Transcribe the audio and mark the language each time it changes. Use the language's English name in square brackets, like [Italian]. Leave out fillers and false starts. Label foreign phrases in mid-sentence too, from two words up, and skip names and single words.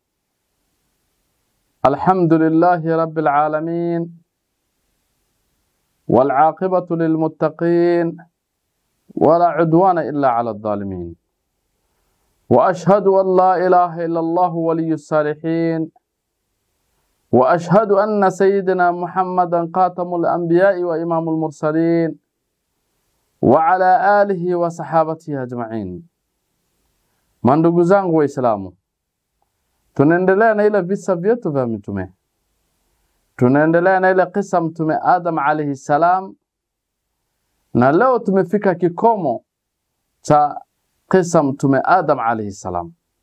[Arabic] الحمد لله رب العالمين، والعاقبة للمتقين، ولا عدوان إلا على الظالمين. وأشهد أن لا إله إلا الله ولي الصالحين، وأشهد أن سيدنا محمدا خاتم الأنبياء وإمام المرسلين، وعلى آله وصحابته أجمعين. [Swahili] Mandugu zangu Waislamu, tunaendelea na ile visa vyetu vya mitume. Tunaendelea na ile kisa mtume Adam [Arabic] عليه السلام, [Swahili] na leo tumefika kikomo cha kisa mtume Adam [Arabic] عليه السلام.